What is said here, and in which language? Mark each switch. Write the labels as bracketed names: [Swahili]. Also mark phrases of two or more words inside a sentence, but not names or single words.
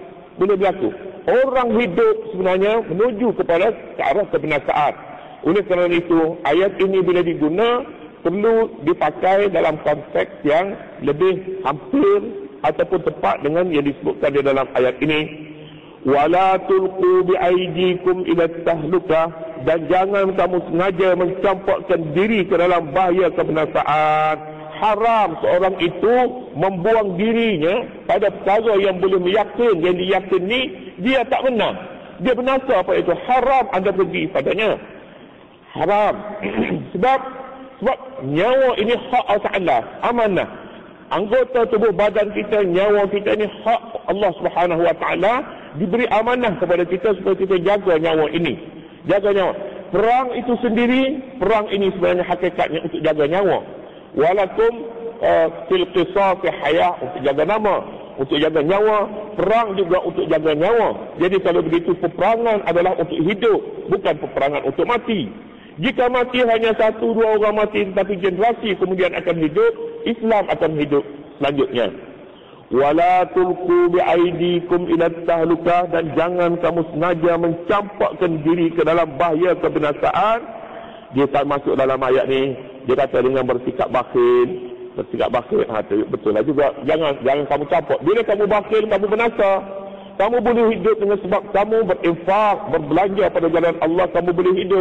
[Malay] Orang hidup sebenarnya menuju kepada ke arah kebinasaan. Oleh kerana itu, ayat ini bila diguna perlu dipakai dalam konteks yang lebih hampir ataupun tepat dengan yang disebutkan di dalam ayat ini. [Arabic] ولا تلقوا بأيديكم إلى التهلكة, [Malay] dan jangan kamu sengaja mencampakkan diri ke dalam bahaya kebinasaan. Haram seorang itu membuang dirinya pada perkara yang boleh yang diyakini dia tak benar, dia binasa, apa itu haram anda pergi padanya. Haram. sebab nyawa ini hak Allah Ta'ala, amanah. Anggota tubuh badan kita, nyawa kita ini hak Allah Subhanahu Wa Ta'ala, diberi amanah kepada kita supaya kita jaga nyawa ini. Jaga nyawa. Perang itu sendiri, perang ini sebenarnya hakikatnya untuk jaga nyawa. [Arabic] ولكم في القصاص حياة, [Malay] untuk jaga nama, untuk jaga nyawa. Perang juga untuk jaga nyawa. Jadi kalau begitu, peperangan adalah untuk hidup, bukan peperangan untuk mati. Jika mati hanya 1-2 orang mati, tetapi generasi kemudian akan hidup, Islam akan hidup selanjutnya. [Arabic] ولا تلقوا بأيديكم إلى التهلكة, [Malay] dan jangan kamu sengaja mencampakkan diri ke dalam bahaya kebinasaan. Dia tak masuk dalam ayat ni. Dia kata dengan bersikap bakhil. Betul lah juga. Jangan kamu campak. Bila kamu bakhil, kamu binasa. Kamu boleh hidup dengan sebab kamu berinfak, berbelanja pada jalan Allah, kamu boleh hidup.